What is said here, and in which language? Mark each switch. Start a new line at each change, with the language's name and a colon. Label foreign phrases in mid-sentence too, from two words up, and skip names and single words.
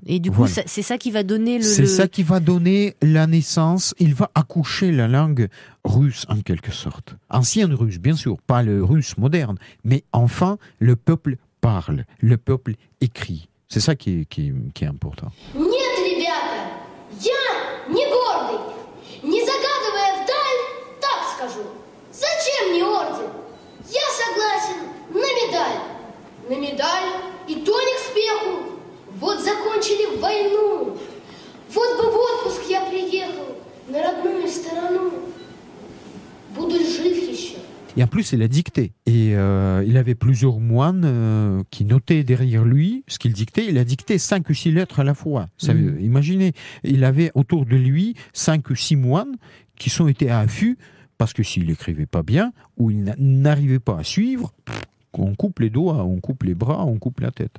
French: Et du coup, c'est ça qui va donner ça qui va donner la naissance. Il va accoucher la langue russe, en quelque sorte. Ancienne russe, bien sûr, pas le russe moderne. Mais enfin, le peuple parle, le peuple écrit. C'est ça qui est important.
Russian: Не гордый, не загадывая вдаль, так скажу. Зачем мне орден? Я согласен на медаль. На медаль и то не к спеху. Вот закончили войну. Вот бы в отпуск я приехал на родную сторону. Буду жив еще.
French: Et en plus, il a dicté. Et il avait plusieurs moines qui notaient derrière lui ce qu'il dictait. Il a dicté 5 ou 6 lettres à la fois. Imaginez, il avait autour de lui 5 ou 6 moines qui sont été à affût parce que s'il n'écrivait pas bien ou il n'arrivait pas à suivre, on coupe les doigts, on coupe les bras, on coupe la tête.